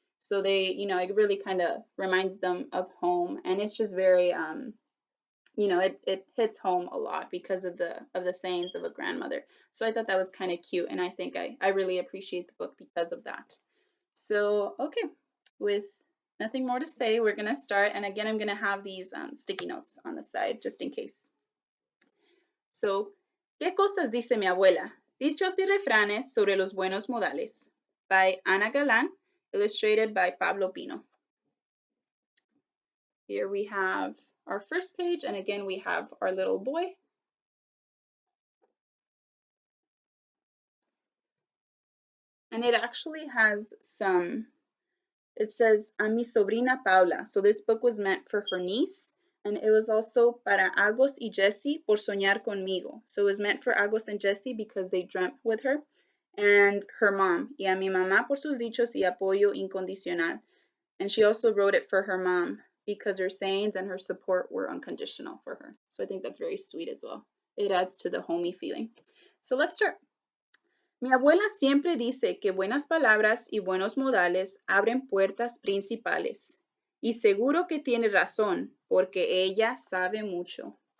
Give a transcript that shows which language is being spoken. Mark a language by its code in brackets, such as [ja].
[en] So they, it really kind of reminds them of home, and it's just very, it hits home a lot because of the sayings of a grandmother. So I thought that was kind of cute, and I think I really appreciate the book because of that. So, okay, with nothing more to say, we're going to start. And again, I'm going to have these sticky notes on the side just in case. [es] So, ¿Qué cosas dice mi abuela? Dichos y refranes sobre los buenos modales, [en] by [es] Ana Galan, [en] illustrated by [es] Pablo Pino. [en] Here we have our first page, and again, we have our little boy. And it actually has it says, [es] a mi sobrina [en] Paula. So this book was meant for her niece. And it was also [es] para Agos y Jesse por soñar conmigo. [en] So it was meant for Agos and Jesse because they dreamt with her. And her mom. [es] Y a mi mamá por sus dichos y apoyo incondicional. [en] And she also wrote it for her mom because her sayings and her support were unconditional for her. So I think that's very sweet as well. It adds to the homey feeling. So let's start. [es] Mi abuela siempre dice que buenas palabras y buenos modales abren puertas principales. Y seguro que tiene razón, porque ella sabe mucho.